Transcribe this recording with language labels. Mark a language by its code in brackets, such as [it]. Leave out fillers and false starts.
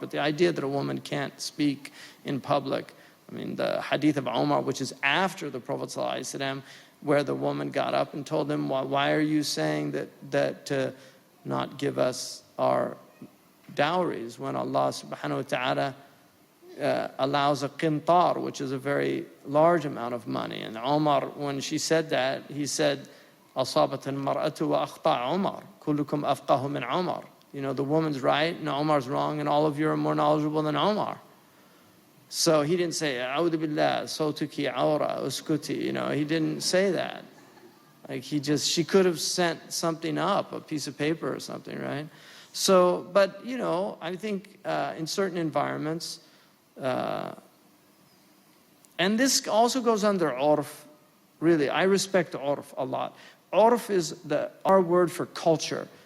[en] But the idea that a woman can't speak in public, the hadith of Umar, which is after the Prophet ﷺ, where the woman got up and told him, why are you saying that to not give us our dowries, when Allah subhanahu wa ta'ala allows a qintar, which is a very large amount of money. And Umar, when she said that, he said, [ar] أصابت المرأة وأخطأ عمر كلكم أفقه من عمر. [en] The woman's right and Umar's wrong, and all of you are more knowledgeable than Umar. So he didn't say, [ar] أعوذ بالله صوتك عورة اسكتي. [en] He didn't say that. She could have sent something up, a piece of paper or something, right? So, but I think in certain environments, and this also goes under urf. Really, I respect urf a lot. Urf is our word for culture.